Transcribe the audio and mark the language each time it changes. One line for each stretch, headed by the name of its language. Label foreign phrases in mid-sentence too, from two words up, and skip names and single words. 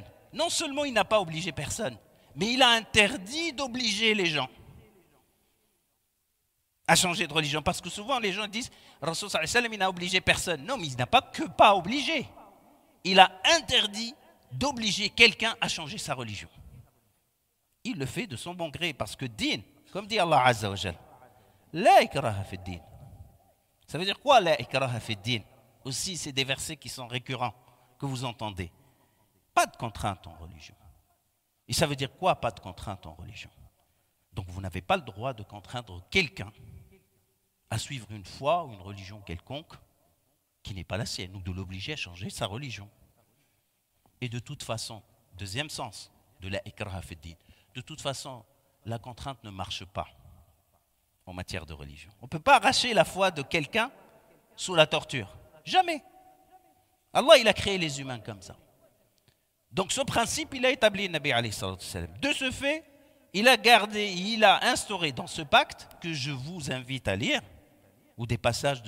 French: Non seulement il n'a pas obligé personne, mais il a interdit d'obliger les gens à changer de religion. Parce que souvent les gens disent, Rasul
Arabic: صلى الله عليه وسلم,
French: il n'a obligé personne. Non, mais il n'a pas obligé. Il a interdit d'obliger quelqu'un à changer sa religion. Il le fait de son bon gré, parce que din, comme dit Allah
Arabic: عز وجل, لا إكراه في الدين.
French: Ça veut dire quoi
Arabic: لا إكراه في الدين?
French: Aussi, c'est des versets qui sont récurrents, que vous entendez. Pas de contrainte en religion. Et ça veut dire quoi, pas de contrainte en religion? Donc vous n'avez pas le droit de contraindre quelqu'un à suivre une foi ou une religion quelconque qui n'est pas la sienne, ou de l'obliger à changer sa religion. Et de toute façon, deuxième sens de
Arabic: لا إكراه في الدين,
French: de toute façon, la contrainte ne marche pas en matière de religion. On ne peut pas arracher la foi de quelqu'un sous la torture. Jamais. Allah, il a créé les humains comme ça. Donc ce principe, il a établi le Nabi
Arabic: عليه الصلاة والسلام.
French: De ce fait, il a instauré dans ce pacte, que je vous invite à lire, ou des passages de